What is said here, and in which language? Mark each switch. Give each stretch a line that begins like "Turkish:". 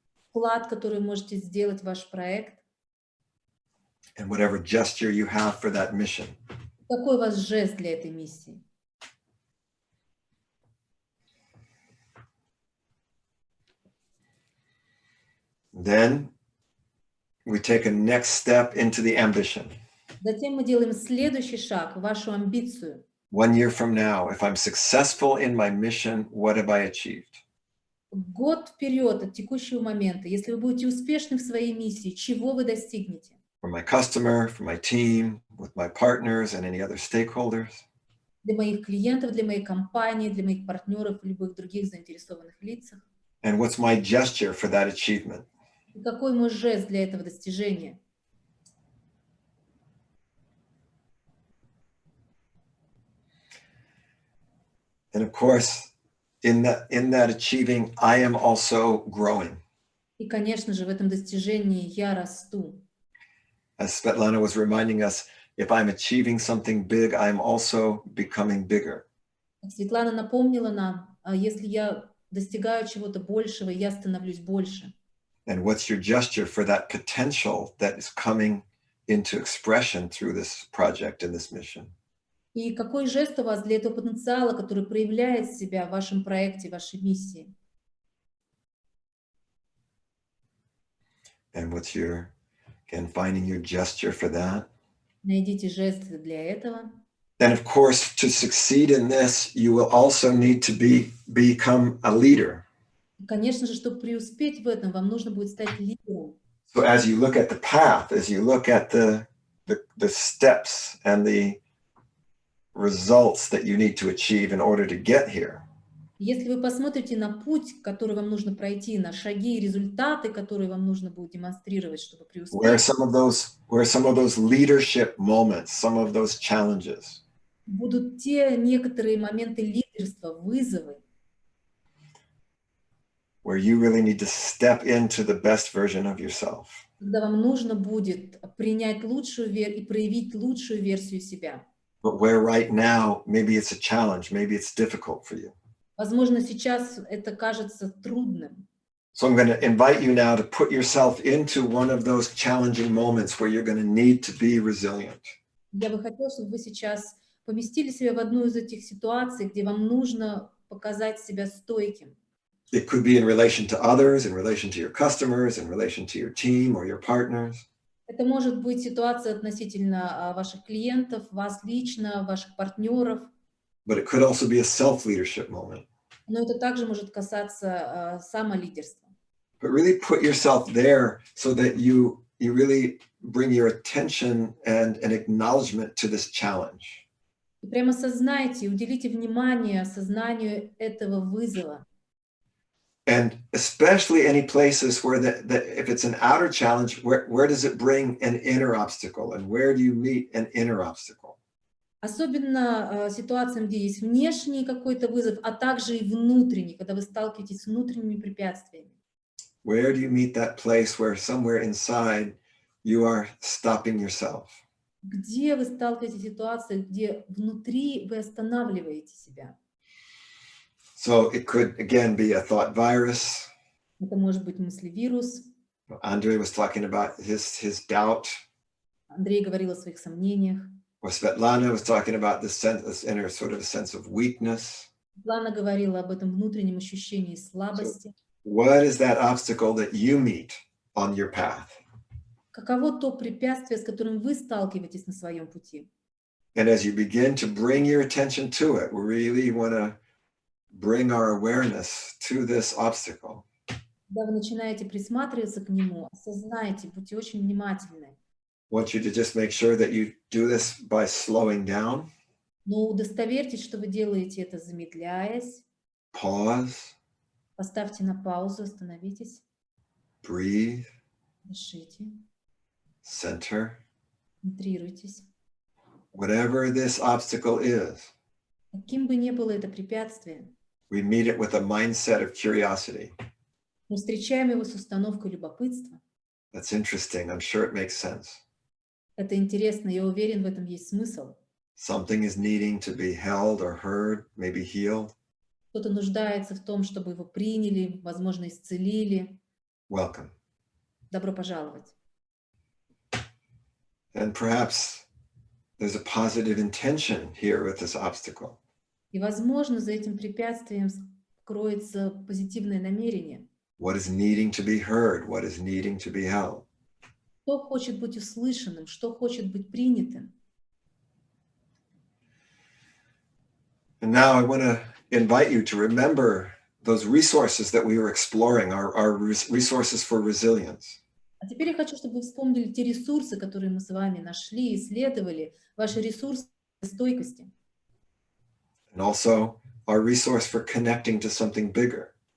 Russian: Вклад, который можете сделать в ваш проект?
English: And whatever gesture you have for that mission.
Russian: Какой у вас жест для этой миссии?
English: Then we take a next step into the ambition.
Russian: Затем мы делаем следующий шаг, вашу амбицию.
English: 1 year from now, if I'm successful in my mission, what have I achieved?
Russian: Год вперед от текущего момента, если вы будете успешны в своей миссии, чего вы достигнете?
English: For my customer, for my team, with my partners and any other stakeholders.
Russian: Для моих клиентов, для моей компании, для моих партнеров и любых других заинтересованных лицах.
English: And what's my gesture for that achievement?
Russian: И какой мой жест для этого достижения?
English: And of course, in that achieving, I am also growing.
Russian: И, конечно же, в этом достижении я расту.
English: As Svetlana was reminding us, if I'm achieving something big, I'm also becoming bigger.
Russian: Как Светлана напомнила нам, если я достигаю чего-то большего, я становлюсь больше.
English: And what's your gesture for that potential that is coming into expression through this project and this mission?
Russian: И какой жест у вас для этого потенциала, который проявляет себя в вашем проекте, вашей миссии?
English: And what's your, again, finding your gesture for that?
Russian: Найдите жесты для этого.
English: And of course, to succeed in this, you will also need to become a leader.
Russian: И, конечно же, чтобы преуспеть в этом, вам нужно будет стать лидером.
English: So as you look at the path, as you look at the steps and the results that you need to achieve in order to get here.
Russian: Если вы посмотрите на путь, который вам нужно пройти, на шаги и результаты, которые вам нужно будет демонстрировать, чтобы преуспеть.
English: Where are some of those leadership moments, some of those challenges?
Russian: Будут те некоторые моменты лидерства, вызовы,
English: where you really need to step into the best version of yourself.
Russian: Когда вам нужно будет принять лучшую и проявить лучшую версию себя.
English: But where right now, maybe it's a challenge, maybe it's difficult for you.
Russian: Возможно, сейчас это кажется трудным.
English: So I'm going to invite you now to put yourself into one of those challenging moments where you're going to need to be resilient.
Russian: Я бы хотела, чтобы вы сейчас поместили себя в одну из этих ситуаций, где вам нужно показать себя стойким.
English: It could be in relation to others, in relation to your customers, in relation to your team or your partners.
Russian: Это может быть ситуация относительно ваших клиентов, вас лично, ваших партнеров.
English: But it could also be a self-leadership moment.
Russian: Но это также может касаться самолидерства.
English: But really put yourself there so that you really bring your attention and an acknowledgement to this challenge.
Russian: И прямо осознайте, уделите внимание осознанию этого вызова.
English: And especially any places where if it's an outer challenge, where does it bring an inner obstacle? And where do you meet an inner obstacle?
Russian: Особенно ситуациям, где есть внешний какой-то вызов, а также и внутренний, когда вы сталкиваетесь с внутренними препятствиями.
English: Where do you meet that place where somewhere inside you are stopping yourself?
Russian: Где вы сталкиваетесь с ситуацией, где внутри вы останавливаете себя?
English: So it could, again, be a thought virus.
Russian: Это может быть мыслевирус.
English: Andre was talking about his doubt.
Russian: Андрей говорил о своих сомнениях.
English: Or Svetlana was talking about this inner sort of a sense of weakness.
Russian: Лана говорила об этом внутреннем ощущении слабости.
English: What is that obstacle that you meet on your path?
Russian: Каково то препятствие, с которым вы сталкиваетесь на своем пути?
English: And as you begin to bring your attention to it, we really want to bring our awareness to this obstacle.
Russian: Когда вы начинаете присматриваться к нему, осознайте, будьте очень внимательны.
English: I want you to just make sure that you do this by slowing down.
Russian: Но удостоверьтесь, что вы делаете это, замедляясь.
English: Pause.
Russian: Поставьте на паузу, остановитесь.
English: Breathe.
Russian: Дышите.
English: Center.
Russian: Центрируйтесь.
English: Whatever this obstacle is,
Russian: Каким бы ни было это препятствие,
English: we meet it with a mindset of curiosity.
Russian: мы встречаем его с установкой любопытства.
English: That's interesting. I'm sure it makes sense.
Russian: Это интересно, я уверен, в этом есть смысл.
English: Something is needing to be held or heard, maybe healed.
Russian: Кто-то нуждается в том, чтобы его приняли, возможно, исцелили.
English: Welcome.
Russian: Добро пожаловать.
English: And perhaps there's a positive intention here with this obstacle.
Russian: И, возможно, за этим препятствием кроется позитивное намерение.
English: What is needing to be heard? What is needing to be held?
Russian: Кто хочет быть услышанным, что хочет быть принятым.
English: And now I want to invite you to remember those resources that we were exploring, our resources for resilience.
Russian: А теперь я хочу, чтобы вы вспомнили те ресурсы, которые мы с вами нашли, исследовали, ваши ресурсы стойкости.
English: And also our resource for connecting to something bigger.